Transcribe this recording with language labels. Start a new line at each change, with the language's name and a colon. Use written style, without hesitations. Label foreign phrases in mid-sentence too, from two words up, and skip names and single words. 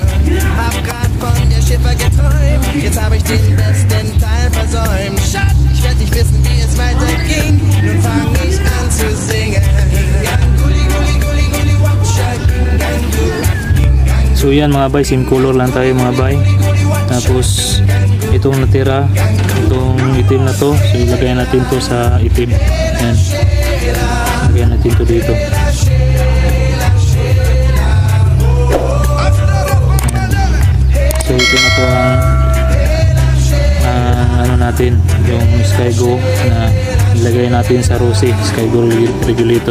German: Hab grad von der Schiffer geträumt, jetzt hab ich den besten Teil versäumt. Schatz, ich werd nicht wissen, wie es weiterging, nun fang ich an zu singen.
Filipino: So yan mga bay,
English: same color
Filipino: lang tayo mga bay. Tapos itong natira, itong itim na to, so ilagay natin to sa itim. Yan. Ilagay natin to dito. So ito na po ang ano natin, yung Skygo na ilagay natin sa Rossi, Skygo regulator.